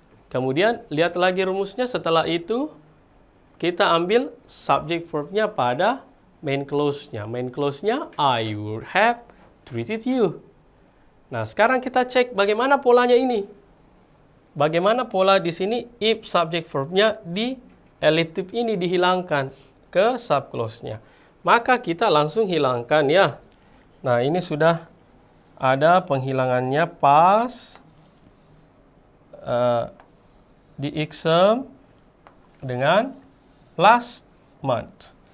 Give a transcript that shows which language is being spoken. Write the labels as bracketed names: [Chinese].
[Indonesian] Kemudian lihat lagi rumusnya, setelah itu kita ambil subject verb-nya pada main clause-nya. [English] Main clause-nya I would have treated you. [Indonesian] Nah, sekarang kita cek bagaimana polanya ini. Bagaimana pola di sini if subject verb-nya di elliptic ini dihilangkan ke subclause-nya. Maka kita langsung hilangkan ya. Nah, ini sudah ada penghilangannya pas di exam dengan last month.